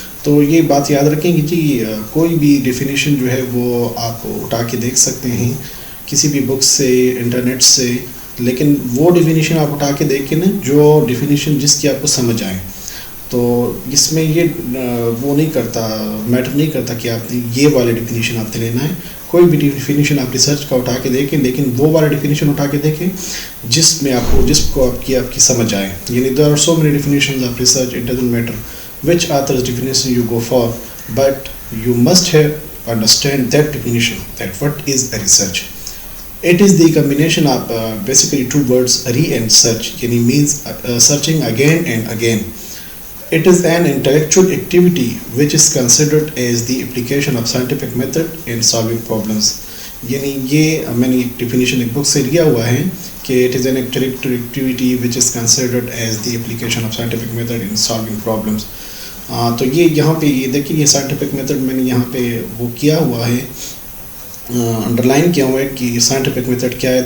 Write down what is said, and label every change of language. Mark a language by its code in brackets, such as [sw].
[ur] تو یہ بات یاد رکھیں کہ جی کوئی بھی ڈیفینیشن جو ہے وہ آپ اٹھا کے دیکھ سکتے ہیں کسی بھی بک سے، انٹرنیٹ سے، لیکن وہ ڈیفینیشن آپ اٹھا کے دیکھیں نا جو ڈیفینیشن جس کی آپ کو سمجھ آئے. تو اس میں یہ وہ نہیں کرتا، میٹر نہیں کرتا کہ آپ نے یہ والے ڈیفینیشن آپ نے لینا ہے. کوئی بھی ڈیفینیشن آپ ریسرچ کا اٹھا کے دیکھیں، لیکن وہ والا ڈیفینیشن اٹھا کے دیکھیں جس میں جس کو آپ کی سمجھ آئے. [en] یعنی there are so many definitions of research, it doesn't matter which author's definition you go for, but you must have understand that definition, that what is a research. It is the combination of basically two words, re and search, yani means searching again and again. It is an intellectual activity which is considered as the application of scientific method in solving problems. [ur] یعنی یہ میں نے definition ایک بک سے لیا ہوا ہے کہ [en] It is an intellectual activity which is considered as the application of scientific method in solving problems. [ur] تو یہ یہاں پہ یہ دیکھیں یہ سائنٹیفک میتھڈ میں نے یہاں پہ وہ کیا ہوا ہے، انڈر لائن کیا ہوا ہے کہ سائنٹیفک میتھڈ کیا ہے.